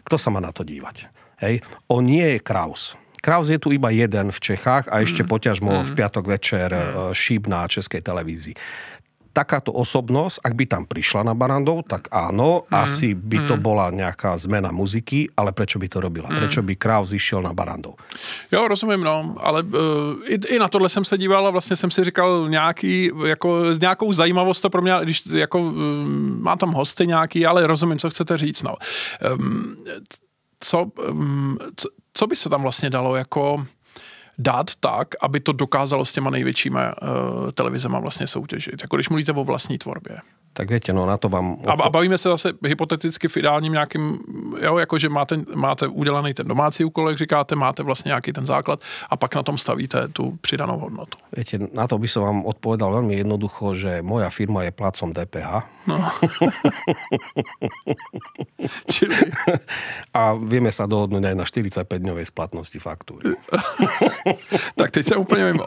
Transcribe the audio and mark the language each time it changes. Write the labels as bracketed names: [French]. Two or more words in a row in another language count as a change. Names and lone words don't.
[Slovak] Kto sa má na to dívať? Hej. On nie je Kraus. Kraus je tu iba jeden v Čechách a ešte poťažmo v piatok večer šíp na Českej televízii. Takáto osobnosť, ak by tam prišla na Barrandov, tak áno, asi by to bola nejaká zmena muziky, ale prečo by to robila? Prečo by Kraus išiel na Barrandov? [Czech] Jo, rozumím, no, ale i na tohle jsem se díval a vlastně jsem si říkal nějakou zajímavost to pro mě, když jako má tam hosty nějaký, ale rozumím, co chcete říct, no. Co by se tam vlastně dalo jako dát tak, aby to dokázalo s těma největšíma televizema vlastně soutěžit. Jako když mluvíte o vlastní tvorbě. [Slovak] Tak viete, no na to vám... [Czech] A bavíme se zase hypoteticky v ideálním nějakým, jo, jakože máte udělaný ten domácí úkol, jak říkáte, máte vlastně nějaký ten základ a pak na tom stavíte tu přidanou hodnotu. [Slovak] Viete, na to by som vám odpovedal veľmi jednoducho, že moja firma je [Czech] plácom DPH. [Slovak] No. [Czech] Čili... [Slovak] A vieme sa dohodnúť aj na 45-dňovej splatnosti faktúry. Tak teď som úplne mimo.